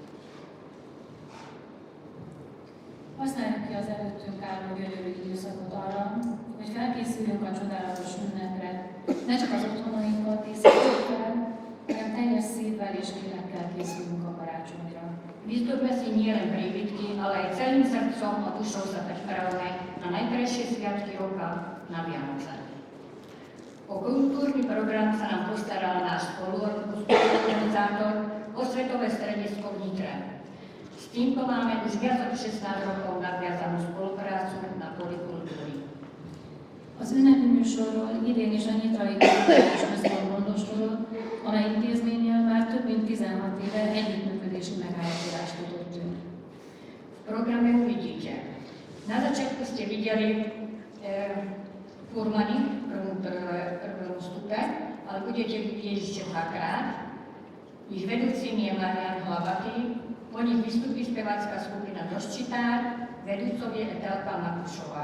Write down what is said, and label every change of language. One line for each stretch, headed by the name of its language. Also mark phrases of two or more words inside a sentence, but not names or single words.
Hungarian: Használjuk ki az előttünk álló gyönyörű időszakot arra, hogy felkészüljünk a csodálatos ünnepre, ne csak az otthonainkat készítjük fel, hanem teljes szívvel és lélekkel készülünk a karácsonyra.
Slovak: Vyzdobme si nielen príbytky, ale aj celým srdcom a dušou sa pripravme na najkrajšie sviatky roka, na Vianoce. O kultúrny program sa nám postaral náš spoluorganizátor Osvetové stredisko v Nitre. S týmto máme už viac ako 16 rokov nadviazanú spoluprácu na poli kultúry.
Hungarian: Az ünnepi műsorról idén is a Nyitrai Kulturális Központ gondoskodott, amely intézménnyel már több mint 16 éve együttműködési megállapodást kötöttünk.
Slovak: V programe uvidíte. Na začiatku ste videli furmany v prvom stupe, ale budete vidieť ešte dvakrát. Ich vedúcim je Marian Hlavatý, po nich vystupí spevácka skupina Doščitár, vedúcov je Etelka Makušová.